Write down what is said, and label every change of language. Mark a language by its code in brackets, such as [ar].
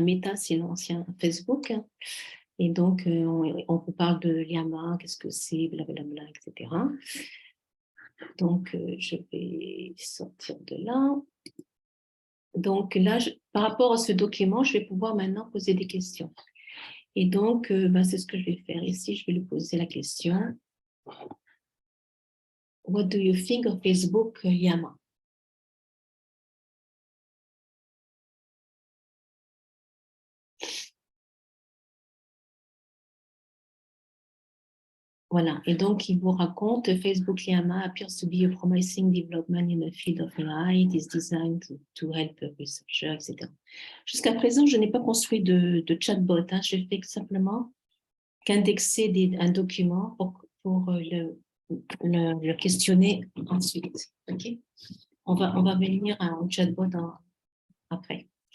[fr] Meta, c'est l'ancien Facebook. Et donc, on vous parle de Llama, qu'est-ce que c'est, blablabla, etc. Donc, je vais sortir de là. Donc là, par rapport à ce document, je vais pouvoir maintenant poser des questions. Et donc, c'est ce que je vais faire ici. Je vais lui poser la question. [en] What do you think of Facebook Llama? [fr] Voilà, et donc il vous raconte [en] Facebook Llama appears to be a promising development in the field of AI. It is designed to help researchers, etc. [fr] Jusqu'à présent, je n'ai pas construit de chatbot. Je fais simplement qu'indexer un document pour le questionner ensuite. Okay, on va venir à un chatbot après.